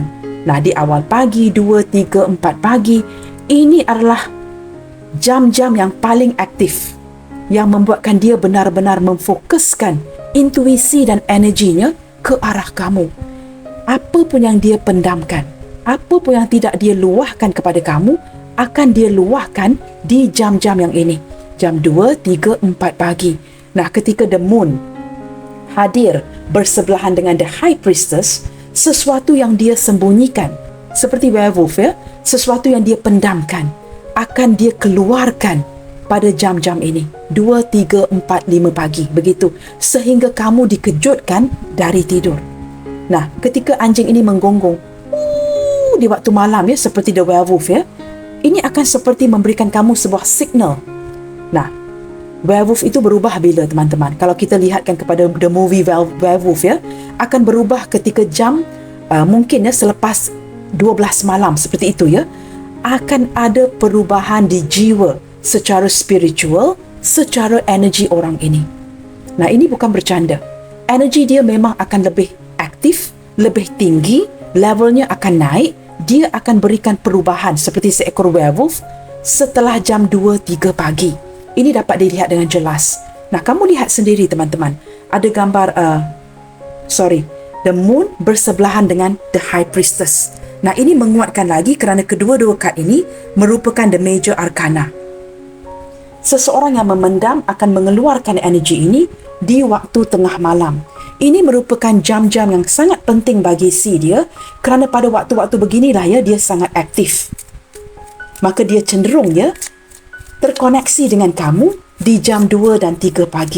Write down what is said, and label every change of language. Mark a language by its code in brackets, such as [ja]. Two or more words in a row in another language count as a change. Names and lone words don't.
[ms] Nah, di awal pagi, 2, 3, 4 pagi, ini adalah jam-jam yang paling aktif, yang membuatkan dia benar-benar memfokuskan intuisi dan energinya ke arah kamu. Apa pun yang dia pendamkan, apa pun yang tidak dia luahkan kepada kamu, akan dia luahkan di jam-jam yang ini. Jam 2, 3, 4 pagi. Nah, ketika the moon hadir bersebelahan dengan the High Priestess, sesuatu yang dia sembunyikan, seperti werewolf, ya, sesuatu yang dia pendamkan, akan dia keluarkan pada jam-jam ini. 2, 3, 4, 5 pagi. Begitu. Sehingga kamu dikejutkan dari tidur. Nah, ketika anjing ini menggonggong, di waktu malam, ya, seperti [en] the werewolf, [ms] ya, ini akan seperti memberikan kamu sebuah signal. Nah, werewolf itu berubah bila, teman-teman? Kalau kita lihatkan kepada [en] the movie werewolf, [ms] ya, akan berubah ketika jam mungkin, ya, selepas 12 malam, seperti itu, ya. Akan ada perubahan di jiwa secara spiritual, secara energi orang ini. Nah, ini bukan bercanda. Energi dia memang akan lebih aktif, lebih tinggi, levelnya akan naik. Dia akan berikan perubahan seperti seekor werewolf setelah jam 2, 3 pagi. Ini dapat dilihat dengan jelas. Nah, kamu lihat sendiri, teman-teman. Ada gambar, the moon bersebelahan dengan the High Priestess. Nah, ini menguatkan lagi kerana kedua-dua kad ini merupakan the Major Arcana. Seseorang yang memendam akan mengeluarkan energi ini di waktu tengah malam. Ini merupakan jam-jam yang sangat penting bagi si dia kerana pada waktu-waktu beginilah, ya, dia sangat aktif. Maka dia cenderung, ya, terkoneksi dengan kamu di jam 2 dan 3 pagi.